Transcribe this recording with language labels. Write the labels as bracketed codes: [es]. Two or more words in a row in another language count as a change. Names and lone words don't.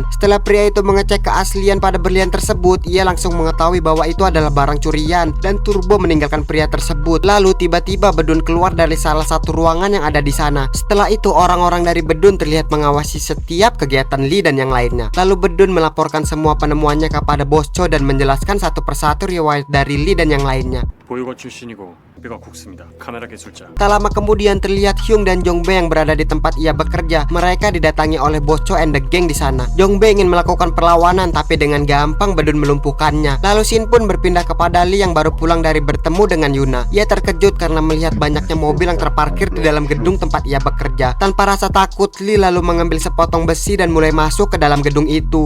[id] Setelah pria itu mengecek keaslian pada berlian tersebut, ia langsung mengetahui bahwa itu adalah barang curian dan Turbo meninggalkan pria tersebut. Lalu tiba-tiba Bedun keluar dari salah satu ruangan yang ada di sana. Setelah itu orang-orang dari Bedun terlihat mengawasi setiap kegiatan Lee dan yang lainnya. Lalu Bedun melaporkan semua penemuannya kepada Bos Cho dan menjelaskan satu persatu riwayat dari Lee dan yang lainnya. [ko] 보육원 출신이고 뼈가 굵습니다. 카메라 기술자. [id] Tak lama kemudian terlihat Hyung dan Jong Bae yang berada di tempat ia bekerja. Mereka didatangi oleh Bos Cho [en] and the gang [id] di sana. Jong Bae ingin melakukan perlawanan tapi dengan gampang Bedun melumpuhkannya. Lalu Shin pun berpindah kepada Lee yang baru pulang dari bertemu dengan Yuna. Ia terkejut karena melihat banyaknya mobil yang terparkir di dalam gedung tempat ia bekerja. Tanpa rasa takut, Lee lalu mengambil sepotong besi dan mulai masuk ke dalam gedung itu.